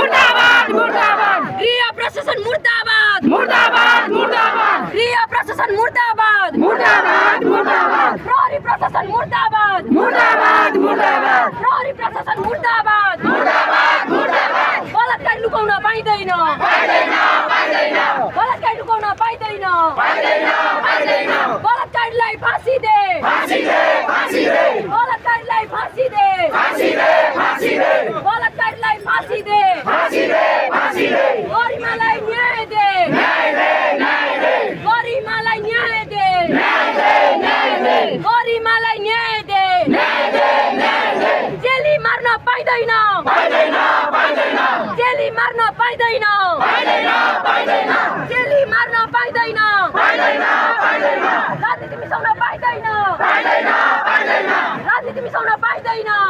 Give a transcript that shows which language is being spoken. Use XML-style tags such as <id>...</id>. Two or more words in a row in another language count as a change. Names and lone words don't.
<ne>गृह प्रशासन मुर्दाबाद गृह प्रशासन मुर्दाबाद प्रहरी प्रशासन मुर्दाबाद प्रहरी प्रशासन मुर्दाबाद बलात्कार लुकाउन पाइँदैन बलात्कार लुकाउन पाइँदैन बलात्कारलाई फाँसी दे बलात्कारलाई फाँसी दे बलात्कारलाई फाँसी दे गरिमालाई न्याय दे गरिमालाई न्याय दे गरिमालाई न्याय दे जेली मार्न पाइँदैन जेली मार्न पाइँदैन जेली मार्न पाइँदैन राजनीति मिसाउन पाइँदैन राजनीति मिसाउन पाइँदैन</ne>